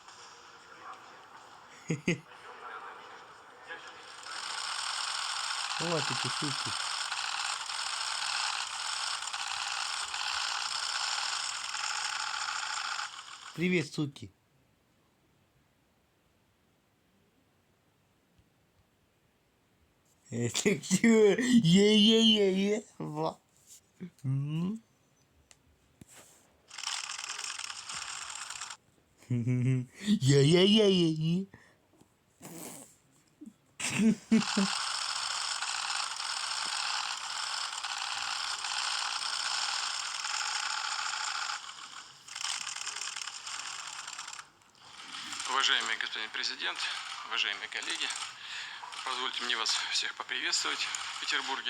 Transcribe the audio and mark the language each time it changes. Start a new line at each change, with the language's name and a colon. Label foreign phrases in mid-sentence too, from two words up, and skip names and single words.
Russian: Вот эти суки. Привет, суки. Это чё? Е-е-е-е. Во. Е-е-е-е-е. Уважаемый господин президент, уважаемые коллеги, позвольте мне вас всех поприветствовать в Петербурге.